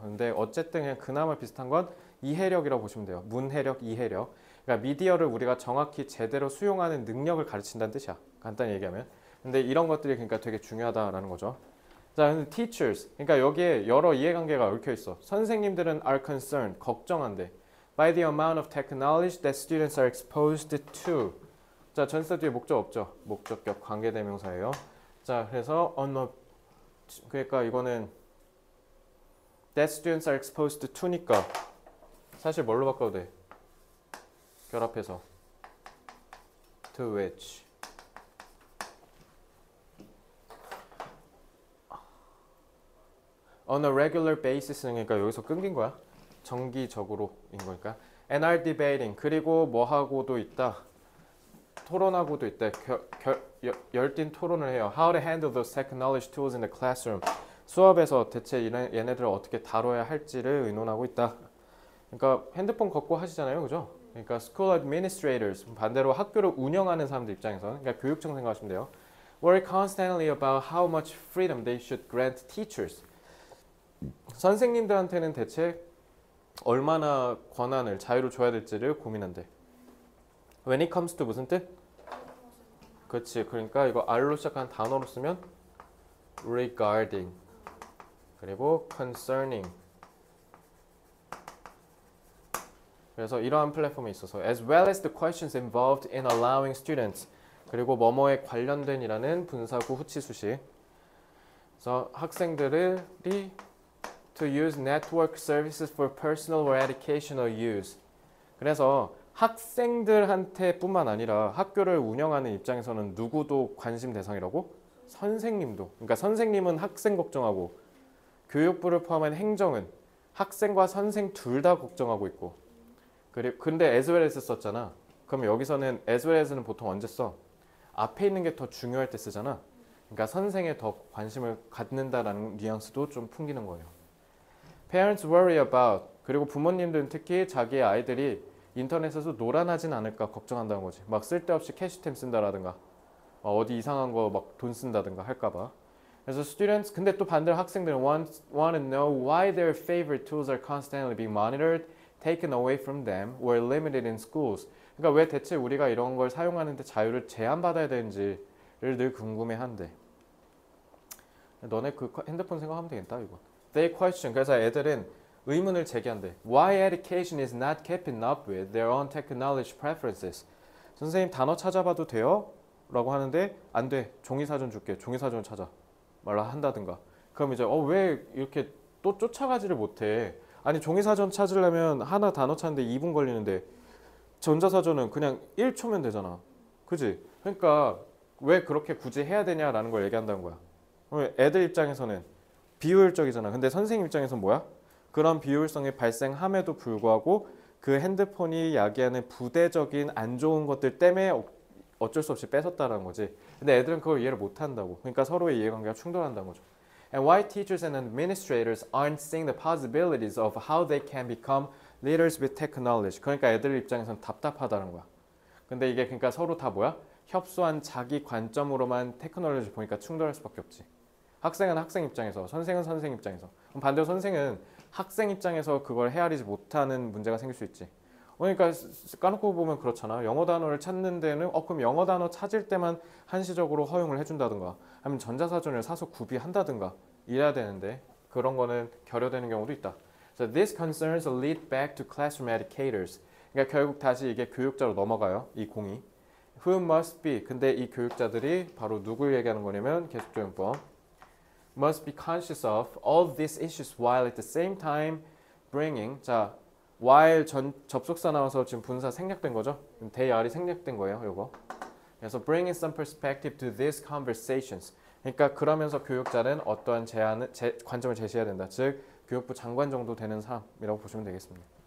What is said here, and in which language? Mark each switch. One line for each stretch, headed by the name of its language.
Korean: 근데 어쨌든 그냥 그나마 비슷한 건 이해력이라고 보시면 돼요. 문해력, 이해력. 그러니까 미디어를 우리가 정확히 제대로 수용하는 능력을 가르친다는 뜻이야. 간단히 얘기하면. 근데 이런 것들이 그러니까 되게 중요하다라는 거죠. 자, 근데 teachers. 그러니까 여기에 여러 이해관계가 얽혀 있어. 선생님들은
English: are concerned,
Korean: 걱정한대.
English: by the amount of technology that students are exposed to.
Korean: 자, 전치사 뒤에 목적 없죠? 목적격 관계대명사예요. 자, 그래서 그러니까 이거는
English: that students are exposed to
Korean: 니까 사실 뭘로 바꿔도 돼? 결합해서
English: to which. On a regular basis
Korean: 그러니까 여기서 끊긴 거야. 정기적으로인 거니까.
English: And are debating
Korean: 그리고 뭐 하고도 있다. 토론하고도 있다. 열띤 토론을 해요.
English: How to handle those technology tools in the classroom.
Korean: 수업에서 대체 얘네들을 어떻게 다뤄야 할지를 의논하고 있다. 그러니까 핸드폰 걷고 하시잖아요, 그죠? 그러니까
English: school administrators
Korean: 반대로 학교를 운영하는 사람들 입장에서 그러니까 교육청 생각하시면 돼요.
English: Worry constantly about how much freedom they should grant teachers.
Korean: 선생님들한테는 대체 얼마나 권한을 자유를 줘야 될지를 고민한대.
English: When it comes to
Korean: 무슨 뜻? 그렇지. 그러니까 이거 R로 시작한 단어로 쓰면 regarding 그리고 concerning. 그래서 이러한 플랫폼에 있어서
English: as well as the questions involved in allowing students
Korean: 그리고 뭐뭐에 관련된이라는 분사구 후치수식. 그래서 학생들이
English: to use network services for personal or educational use.
Korean: 그래서 학생들한테 뿐만 아니라 학교를 운영하는 입장에서는 누구도 관심 대상이라고? 선생님도. 그러니까 선생님은 학생 걱정하고 교육부를 포함한 행정은 학생과 선생 둘 다 걱정하고 있고. 근데
English: as well as
Korean: 썼잖아. 그럼 여기서는 as well as는 보통 언제 써? 앞에 있는 게 더 중요할 때 쓰잖아. 그러니까 선생에 더 관심을 갖는다라는 뉘앙스도 좀 풍기는 거예요.
English: Parents worry about
Korean: 그리고 부모님들은 특히 자기의 아이들이 인터넷에서 노란하진 않을까 걱정한다는 거지. 막 쓸데없이 캐시템 쓴다라든가 어디 이상한 거 막 돈 쓴다든가 할까봐. 그래서
English: students
Korean: 근데 또 반대로 학생들은
English: want to know why their favorite tools are constantly being monitored, taken away from them, or limited in schools.
Korean: 그러니까 왜 대체 우리가 이런 걸 사용하는데 자유를 제한받아야 되는지를 늘 궁금해한대. 너네 그 핸드폰 생각하면 되겠다 이거.
English: They question.
Korean: 그래서 애들은 의문을 제기한대.
English: Why education is not keeping up with their own technology preferences.
Korean: 선생님 단어 찾아봐도 돼요? 라고 하는데 안 돼. 종이사전 줄게. 종이사전 찾아. 말라 한다든가. 그럼 이제 왜 이렇게 또 쫓아가지를 못해. 아니 종이사전 찾으려면 하나 단어 찾는데 2분 걸리는데 전자사전은 그냥 1초면 되잖아. 그지? 그러니까 왜 그렇게 굳이 해야 되냐라는 걸 얘기한다는 거야. 애들 입장에서는 비효율적이잖아. 근데 선생님 입장에서는 뭐야? 그런 비효율성이 발생함에도 불구하고 그 핸드폰이 야기하는 부대적인 안 좋은 것들 때문에 어쩔 수 없이 뺏었다라는 거지. 근데 애들은 그걸 이해를 못한다고. 그러니까 서로의 이해관계가 충돌한다는 거죠.
English: And why teachers and administrators aren't seeing the possibilities of how they can become leaders with technology.
Korean: 그러니까 애들 입장에서는 답답하다는 거야. 근데 이게 그러니까 서로 다 뭐야? 협소한 자기 관점으로만 테크놀로지 보니까 충돌할 수밖에 없지. 학생은 학생 입장에서, 선생은 선생 입장에서. 그럼 반대로 선생은 학생 입장에서 그걸 헤아리지 못하는 문제가 생길 수 있지. 그러니까 까놓고 보면 그렇잖아. 영어 단어를 찾는 데는 그럼 영어 단어 찾을 때만 한시적으로 허용을 해준다든가 아니면 전자사전을 사서 구비한다든가 이래야 되는데 그런 거는 결여되는 경우도 있다.
English: So these concerns lead back to classroom educators.
Korean: 그러니까 결국 다시 이게 교육자로 넘어가요. 이 공이.
English: Who must be.
Korean: 근데 이 교육자들이 바로 누굴 얘기하는 거냐면 계속적용법.
English: Must be conscious of all these issues while at the same time bringing.
Korean: 자, while 접속사 나와서 지금 분사 생략된 거죠.
English: they are
Korean: 이 생략된 거예요. 요거. 그래서
English: bringing some perspective to these conversations.
Korean: 그러니까 그러면서 교육자는 어떠한 관점을 제시해야 된다. 즉 교육부 장관 정도 되는 사람이라고 보시면 되겠습니다.